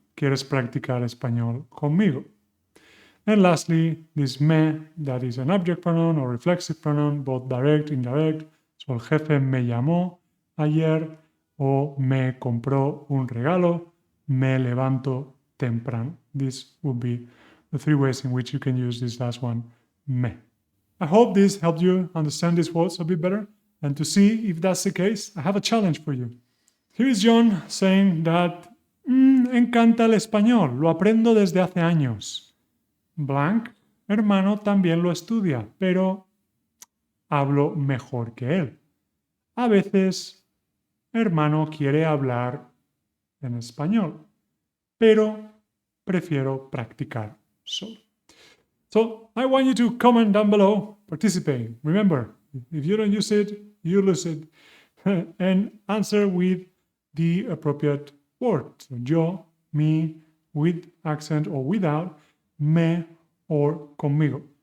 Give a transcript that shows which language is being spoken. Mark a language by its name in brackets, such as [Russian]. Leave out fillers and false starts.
[Spanish] ¿Quieres practicar español conmigo? [English] And lastly, this me, that is an object pronoun or reflexive pronoun, both direct, indirect. [Spanish] So el jefe me llamó ayer, o me compró un regalo, me levanto temprano. [English] This would be the three ways in which you can use this last one, me. I hope this helped you understand these words a bit better. And to see if that's the case, I have a challenge for you. Here is John saying that [Spanish] encanta el español, lo aprendo desde hace años. Blank, hermano, también lo estudia, pero hablo mejor que él. A veces, hermano quiere hablar en español, pero prefiero practicar solo. [English] So, I want you to comment down below, participate. Remember, if you don't use it, you lose it. And answer with the appropriate word. So, yo, me, with accent or without, me, or conmigo.